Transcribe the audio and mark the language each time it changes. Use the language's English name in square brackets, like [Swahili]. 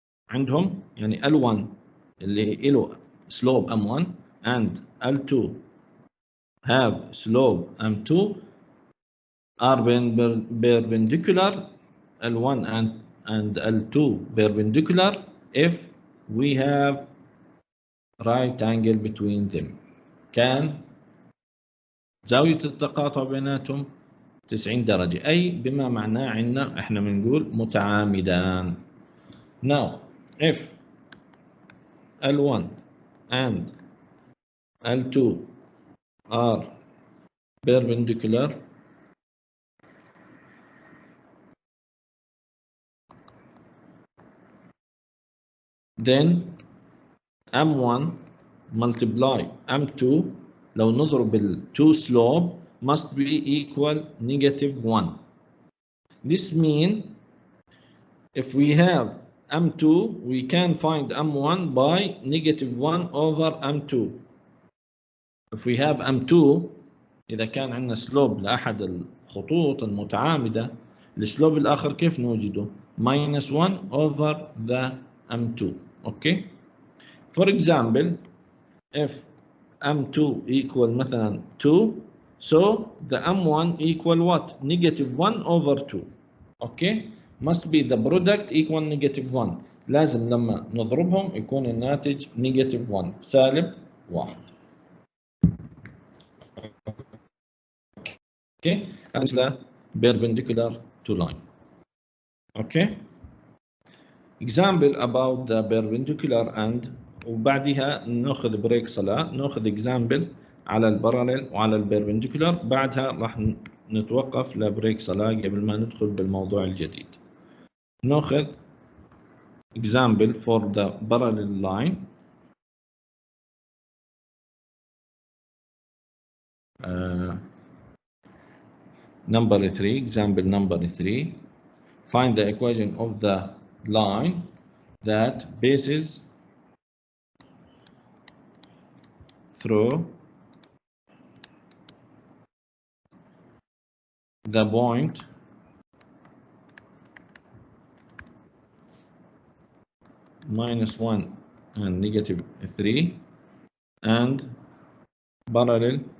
[Arabic] عندهم يعني [English] L1 [Arabic] اللي له [English] slope M1 and L2 have slope M2 are perpendicular. L1 and L2 perpendicular if we have right angle between them. [Arabic] كان زاوية التقاطع بيناتهم 90 درجة، أي بما معناه عندنا إحنا بنقول متعامدان. [English] Now if L1 and L2 are perpendicular, then M1 multiply M2 [Arabic] لو نضرب ال 2 [English] slope must be equal -1. This means if we have M2 we can find M1 by -1 over M2. If we have M2 [Arabic] إذا كان عندنا سلوب لأحد الخطوط المتعامدة، السلوب الآخر كيف نوجده؟ [English] -1 over the M2. Okay. For example, if M2 equal مثلا 2, so the M1 equal what? -1 over 2. Okay. Must be the product equal -1. [Arabic] لازم لما نضربهم يكون الناتج -1 سالب 1. [English] Okay. That's the perpendicular to line. Okay. Example about the perpendicular and [Arabic] وبعدها ناخذ بريك صلاة، ناخذ example على الباراليل وعلى البيربنديكولار، بعدها راح نتوقف لبريك صلاة قبل ما ندخل بالموضوع الجديد. ناخذ [English] example for the parallel line. Number 3, example number 3. Find the equation of the line that passes through the point -1 and -3 and parallel